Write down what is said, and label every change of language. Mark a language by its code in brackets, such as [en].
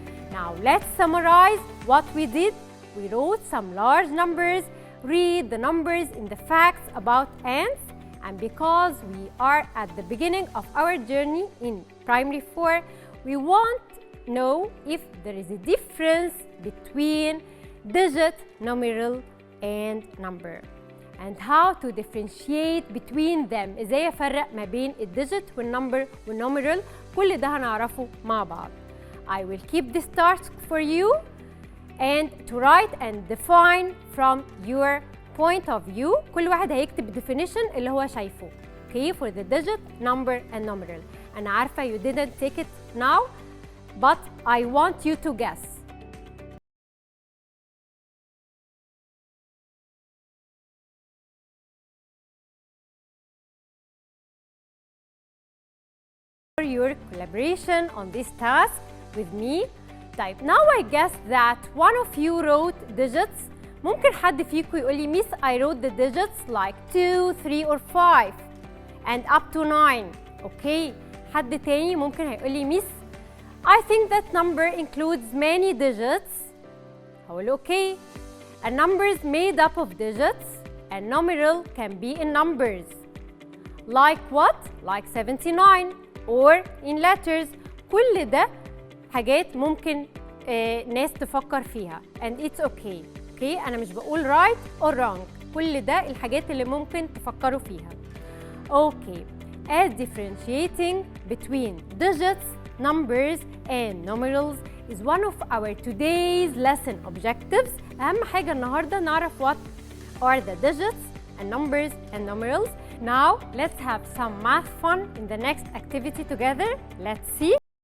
[en] Now let's summarize what we did. We wrote some large numbers, read the numbers in the facts about ants, and because we are at the beginning of our journey in primary 4, we want to know if there is a difference between digit, numeral, and number, and how to differentiate between them. [ar] ازاي افرق ما بين الديجيت والنمبر والنوميرال، كل ده هنعرفه مع بعض. [en] I will keep this task for you and to write and define from your point of view. [ar] كل واحد هيكتب definition اللي هو شايفه. [en] Okay, for the digit, number and numeral. [ar] أنا عارفة [en] you didn't take it now, but I want you to guess. For your collaboration on this task with me. [ar] طيب [en] now I guess that one of you wrote digits. [ar] ممكن حد فيكم يقول لي [en] Miss I wrote the digits like 2, 3 or 5 and up to 9. Okay. [ar] حد تاني ممكن هيقول لي [en] Miss I think that number includes many digits. [ar] هقول [en] okay. A number is made up of digits and numeral can be in numbers. Like what? Like 79 or in letters. [ar] كل ده حاجات ممكن ناس تفكر فيها [en] and it's okay. Okay, [ar] أنا مش بقول [en] right or wrong. [ar] كل ده الحاجات اللي ممكن تفكروا فيها. [en] Okay, as differentiating between digits, numbers and numerals is one of our today's lesson objectives. [ar] أهم حاجة النهاردة نعرف [en] what are the digits and numbers and numerals. Now let's have some math fun in the next activity together. Let's see.